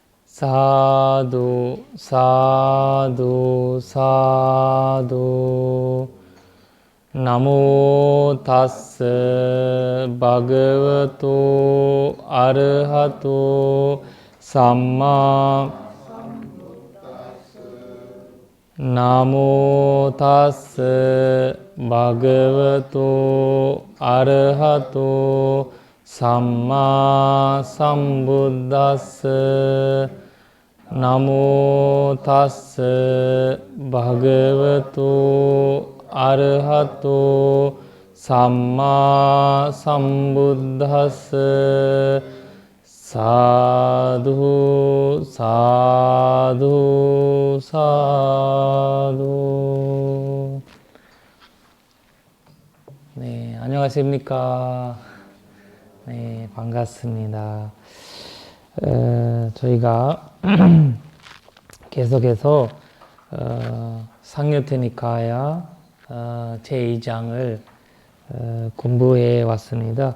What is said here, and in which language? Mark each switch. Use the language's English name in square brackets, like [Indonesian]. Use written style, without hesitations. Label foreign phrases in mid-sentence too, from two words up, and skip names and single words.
[Pali] 사두 사두 사두 나모 타스 바그와토 아르하토 삼마 나모 타스 바그와토 아르하토 삼마 삼부다스 나모 타스 바그와토 아르하토 삼마 삼부다스 사두 사두 사두. [Korean] 네, 안녕하십니까. 네, 반갑습니다. 저희가 계속해서 상요테니카야 제2장을 공부해 왔습니다.